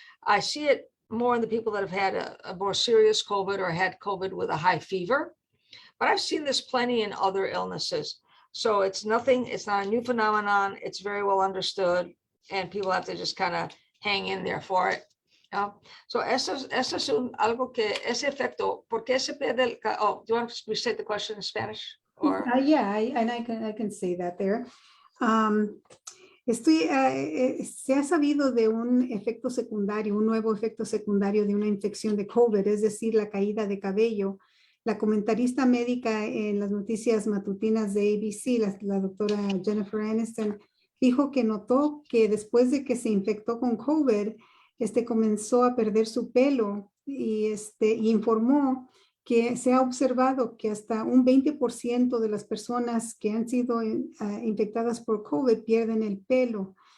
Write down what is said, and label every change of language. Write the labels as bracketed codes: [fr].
[en] I see it more in the people that have had a more serious COVID or had COVID with a high fever, but I've seen this plenty in other illnesses. So it's not a new phenomenon. It's very well understood, and people have to just kind of hang in there for it. [es] So eso es algo que ese efecto, ¿por qué se pierde el? [en] Oh, do you want to restate the question in Spanish? Or yeah, I can say that there. [es] Se ha sabido de un efecto secundario, un nuevo efecto secundario de una infección de COVID, es decir, la caída de cabello. La comentarista médica en las noticias matutinas de ABC, la doctora Jennifer Aniston, dijo que notó que después de que se infectó con COVID, comenzó a perder su pelo y informó que se ha observado que hasta un 20% de las personas que han sido infectadas por COVID pierden el pelo.